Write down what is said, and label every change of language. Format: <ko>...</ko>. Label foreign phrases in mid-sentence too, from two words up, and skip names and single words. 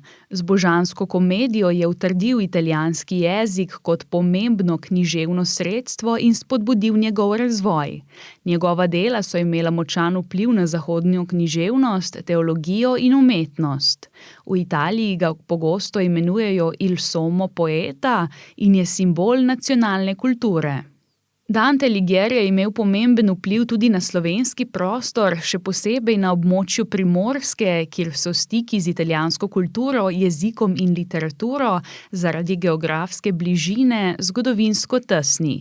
<sl>Z božansko komedijo je utrdil italijanski jezik kot pomembno književno sredstvo in spodbudil njegov razvoj. Njegova dela so imela močan vpliv na zahodnjo književnost, teologijo in umetnost. V Italiji ga pogosto imenujejo</sl> <it>il sommo poeta</it> <sl>in je simbol nacionalne kulture. Dante Alighieri je imel pomemben vpliv tudi na slovenski prostor, še posebej na območju Primorske, kjer so stiki z italijansko kulturo, jezikom in literaturo zaradi geografske bližine zgodovinsko tesni.</sl>